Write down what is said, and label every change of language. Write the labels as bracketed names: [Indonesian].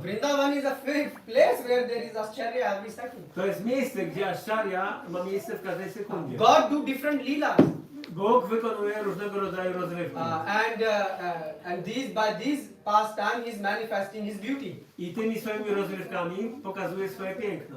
[English] Vrindavan is a place where there is Ascharya every second. [Polish] To jest miejsce, gdzie Ascharya ma miejsce w każdej sekundzie. [English] God do different leelas. [Polish] Bóg wykonuje różnego rodzaju rozrywki. [English] And by these pastime, he's manifesting his beauty. [Polish] I tymi swoimi rozrywkami pokazuje swoje piękno.